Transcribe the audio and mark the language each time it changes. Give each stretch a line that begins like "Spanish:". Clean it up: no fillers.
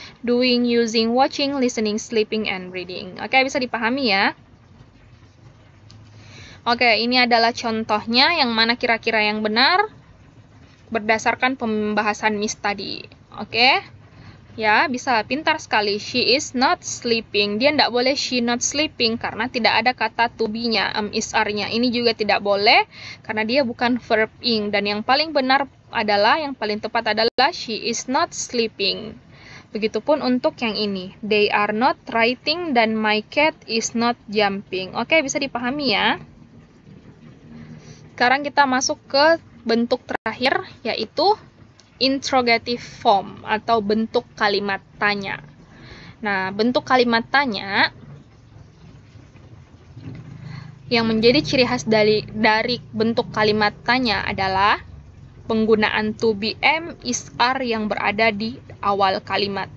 English: Doing, using, watching, listening, sleeping, and reading.
Indonesian: Oke, bisa dipahami ya? Oke, ini adalah contohnya yang mana kira-kira yang benar berdasarkan pembahasan Miss tadi. Oke, ya bisa pintar sekali.
English: She is not sleeping.
Indonesian: Dia tidak boleh
English: she not sleeping
Indonesian: karena tidak ada kata to be-nya, is, are-nya. Ini juga tidak boleh karena dia bukan verb ing. Dan yang paling benar adalah, yang paling tepat adalah
English: she is not sleeping.
Indonesian: Begitupun untuk yang ini.
English: They are not writing dan my cat is not jumping.
Indonesian: Oke, bisa dipahami ya? Sekarang kita masuk ke bentuk terakhir, yaitu interrogative form atau bentuk kalimat tanya. Nah, bentuk kalimat tanya yang menjadi ciri khas dari bentuk kalimat tanya adalah penggunaan to be, am, is, are yang berada di awal kalimat.